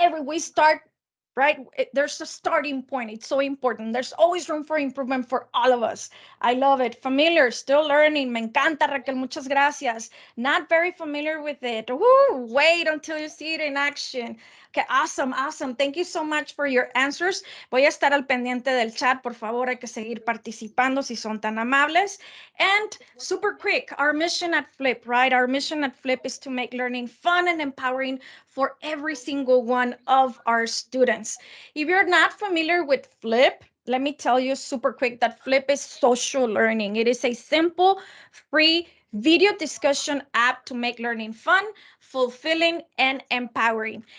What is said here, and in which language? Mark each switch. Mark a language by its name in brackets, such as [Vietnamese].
[English] We start right? There's a starting point. It's so important. There's always room for improvement for all of us. I love it. Familiar, still learning. [Spanish] Me encanta, Raquel. Muchas gracias. [English] Not very familiar with it. Woo, wait until you see it in action. Okay, awesome, awesome. Thank you so much for your answers. [Spanish] Voy a estar al pendiente del chat. Por favor, hay que seguir participando si son tan amables. [English] And super quick, our mission at Flip, right? Our mission at Flip is to make learning fun and empowering for every single one of our students. If you're not familiar with Flip, let me tell you super quick that Flip is social learning. It is a simple, free video discussion app to make learning fun, fulfilling, and empowering.